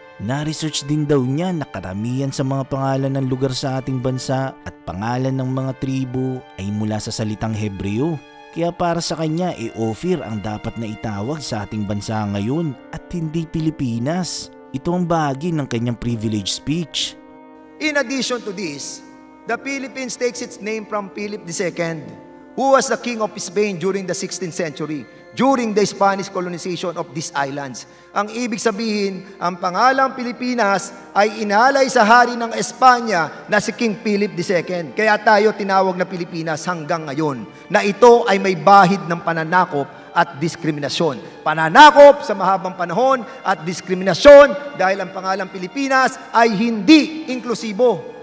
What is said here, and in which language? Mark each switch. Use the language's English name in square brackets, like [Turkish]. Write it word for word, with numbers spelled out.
[Filipino] Na-research din daw niya na karamihan sa mga pangalan ng lugar sa ating bansa at pangalan ng mga tribo ay mula sa salitang Hebreo. Kaya para sa kanya e eh, Ophir ang dapat na itawag sa ating bansa ngayon at hindi Pilipinas. Ito ang bahagi ng kanyang privilege speech. [English] In addition to this, the Philippines takes its name from Philip the Second. Who was the king of Spain during the sixteenth century, during the Spanish colonization of these islands. [Filipino] Ang ibig sabihin, ang pangalang Pilipinas ay inalay sa hari ng Espanya na si King Philip the Second. Kaya tayo tinawag na Pilipinas hanggang ngayon, na ito ay may bahid ng pananakop at diskriminasyon. Pananakop sa mahabang panahon at diskriminasyon dahil ang pangalang Pilipinas ay hindi inklusibo.